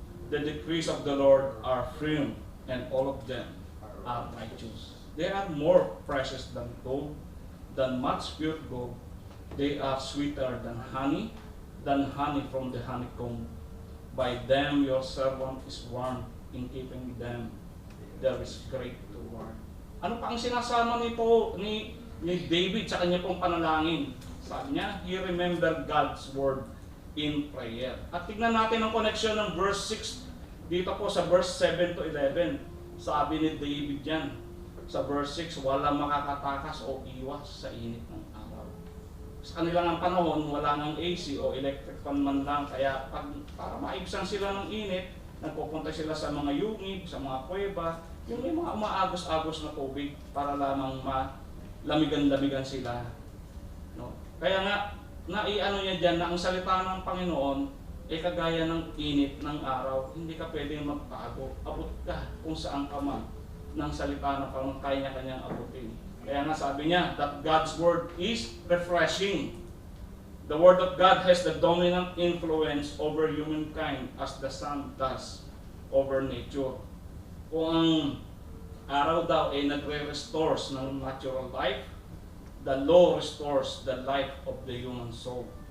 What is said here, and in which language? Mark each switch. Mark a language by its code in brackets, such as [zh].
[en] The decrees of the Lord are firm, and all of them are righteous. They are more precious than gold, than much pure gold. They are sweeter than honey from the honeycomb. By them your servant is warned, in keeping them there is great reward. [tl] Ano pa ang sinasama nito ni David sa kanya pong panalangin? Sabi niya, [en] he remembered God's word in prayer. [tl] At tignan natin ang connection ng verse 6 dito po sa verse 7-11. Sabi ni David yan sa verse 6, walang makakatakas o iwas sa init ng araw. Sa kanilang panahon, wala nang AC o electric fan man lang, kaya para maibsan sila ng init, nagpupunta sila sa mga yungib, sa mga kuweba, yung may mga umaagos-agos na tubig para lamang malamigan-lamigan sila. No? Kaya nga, naiano niya dyan na ang salita ng Panginoon ay kagaya ng init ng araw, hindi ka pwedeng magtago. Abot ka kung saan ka man ng salita ng Panginoon, kaya niya kanyang abutin. Kaya nga sabi niya [en] that God's word is refreshing. The word of God has the dominant influence over humankind as the sun does over nature. [tl] Kung ang araw daw ay nagre-restores ng natural life, [en] the law restores the life of the human soul.